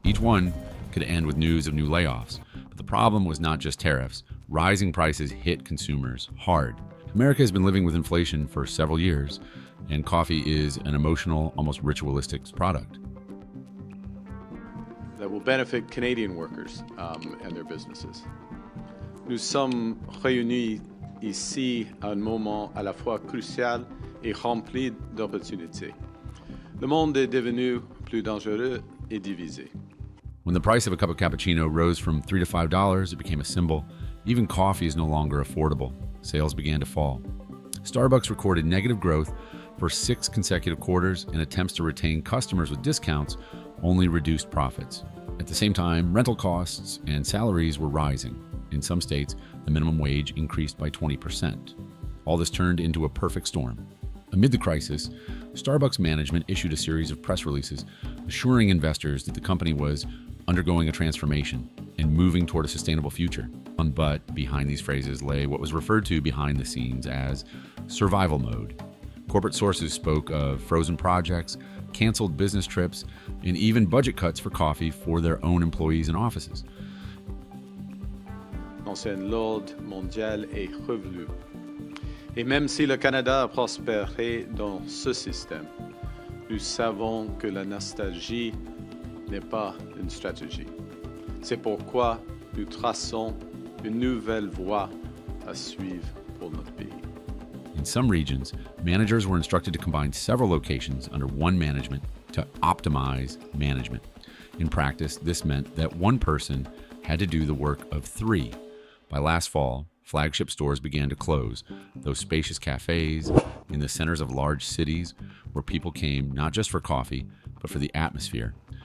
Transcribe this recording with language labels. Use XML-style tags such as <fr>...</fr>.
<en>Each one could end with news of new layoffs. But the problem was not just tariffs. Rising prices hit consumers hard. America has been living with inflation for several years, and coffee is an emotional, almost ritualistic product. That will benefit Canadian workers and their businesses.</en> <fr>Nous sommes réunis ici à un moment à la fois crucial et rempli d'opportunités. Le monde est devenu plus dangereux et divisé.</fr> <en>When the price of a cup of cappuccino rose from $3 to $5, it became a symbol. Even coffee is no longer affordable. Sales began to fall. Starbucks recorded negative growth for 6 consecutive quarters, and attempts to retain customers with discounts only reduced profits. At the same time, rental costs and salaries were rising. In some states, the minimum wage increased by 20%. All this turned into a perfect storm. Amid the crisis, Starbucks management issued a series of press releases assuring investors that the company was undergoing a transformation and moving toward a sustainable future. But behind these phrases lay what was referred to behind the scenes as survival mode. Corporate sources spoke of frozen projects, canceled business trips, and even budget cuts for coffee for their own employees and offices.</en> <fr>L'ancien l'ordre mondial est revenu. Et même si le Canada a prospéré dans ce système, nous savons que la nostalgie n'est pas une stratégie. C'est pourquoi nous traçons une nouvelle voie à suivre pour notre pays.</fr> <en>In some regions, managers were instructed to combine several locations under one management to optimize management. In practice, this meant that one person had to do the work of 3. By last fall, flagship stores began to close, those spacious cafes in the centers of large cities where people came not just for coffee, but for the atmosphere.</en>